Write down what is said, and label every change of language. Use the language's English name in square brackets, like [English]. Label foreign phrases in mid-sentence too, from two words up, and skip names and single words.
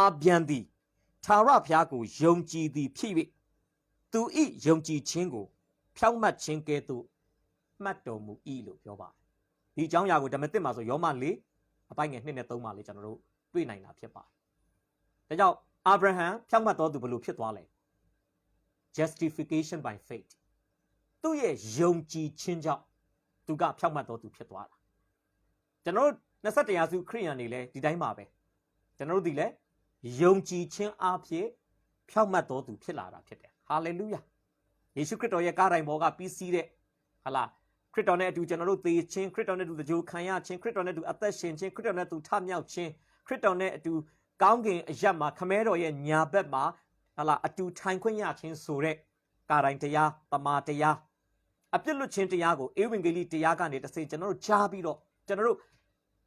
[Burmese] ဗျံသည်ထာဝရဘုရားကိုယုံကြည်သည်ဖြစ်၍သူဤယုံကြည်ခြင်းကိုဖြောင့်မတ်ခြင်းကဲ့ သို့မှတ်တော်မူ၏လို့ပြောပါတယ်ဒီအကြောင်းအရာကိုဓမ္မသစ်မှာဆိုယောမ4အပိုင်ငယ်2နဲ့3မှာလေကျွန်တော်တို့တွေ့နိုင်တာဖြစ်ပါတယ်ဒါကြောင့်အာဗြဟံဖြောင့်မတ်တော်သူဘယ်လိုဖြစ်သွားလဲ [English] justification by faith [Burmese] သူ့ရဲ့ယုံကြည်ခြင်းကြောင့်သူကဖြောင့်မတ်တော်သူဖြစ်သွားတာကျွန်တော်တို့21ရာစုခရစ်ယာန်တွေလည်းဒီတိုင်းပါပဲကျွန်တော်တို့ဒီလည်းယုံကြည် ခြင်းအဖြစ်ဖြောင့်မတ်တော်သူဖြစ်လာတာဖြစ်တယ်ဟာလေလုယာယေရှုခရစ်တော်ရဲ့ကားတိုင်ပေါ်ကပြီးစီးတဲ့ဟာလားခရစ်တော်နဲ့အတူကျွန်တော်တို့သေခြင်းခရစ်တော်နဲ့အတူသကြိုခံရခြင်းခရစ်တော်နဲ့အတူအသက်ရှင်ခြင်းခရစ်တော်နဲ့အတူထမြောက်ခြင်းခရစ်တော်နဲ့အတူကောင်းကင်အရပ်မှာခမဲတော်ရဲ့ညာဘက်မှာဟာလားအတူထိုင်ခွင့်ရခြင်းဆိုတဲ့ကားတိုင်တရားတမာတရားအပြစ်လွတ်ခြင်းတရားကိုဧဝံဂေလိတရားကနေတစ်စိကျွန်တော်တို့ကြားပြီးတော့ကျွန်တော်တို့သ